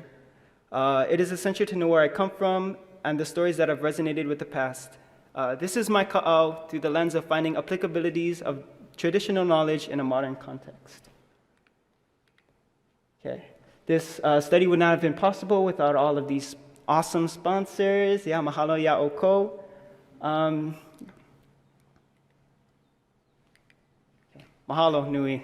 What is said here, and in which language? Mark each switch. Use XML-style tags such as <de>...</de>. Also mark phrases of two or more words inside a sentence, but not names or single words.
<en>It is essential to know where I come from and the stories that have resonated with the past. This is my ka'au through the lens of finding applicabilities of traditional knowledge in a modern context. Okay. This study would not have been possible without all of these awesome sponsors. Yeah,</en> <haw>mahalo ya oko. Mahalo, Nui.</haw>